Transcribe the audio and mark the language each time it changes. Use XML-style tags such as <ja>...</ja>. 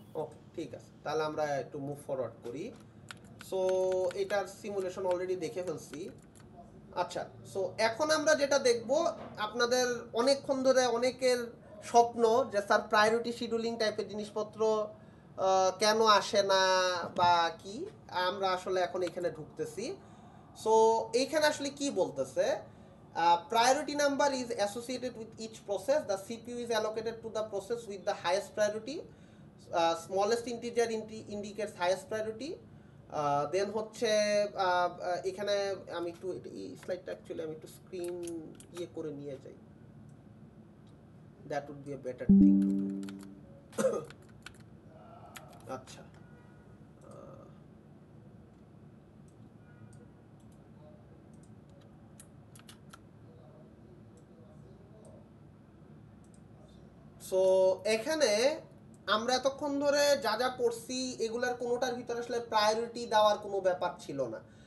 <bn>ওকে, ঠিক আছে, তাহলে আমরা একটু মুভ ফরওয়ার্ড করি। সো এটার সিমুলেশন অলরেডি দেখে ফেলছি। আচ্ছা, সো এখন আমরা যেটা দেখব, আপনাদের অনেকক্ষণ ধরে অনেকের স্বপ্ন যে স্যার প্রায়োরিটি শিডিউলিং টাইপের জিনিসপত্র কেন আসে না বা কি, আমরা আসলে এখন এখানে ঢুকতেছি। সো এইখানে আসলে কি বলতেছে,</bn> <en>priority number is associated with each process. The CPU is allocated to the process with the highest priority. Smallest integer indicates highest priority.</en> <bn>Then হচ্ছে এখানে আমি একটু এই স্লাইডটা অ্যাকচুয়ালি আমি একটু স্ক্রিন ইয়ে করে নিয়ে যাই,</bn> <en>That would be a better thing to do.</en> <bn>আচ্ছা, সো এখানে আমরা এতক্ষণ ধরে যা যা পড়ছি এগুলার কোনোটার ভিতরে আসলে প্রায়োরিটি দেওয়ার কোনো ব্যাপার ছিল না।</bn>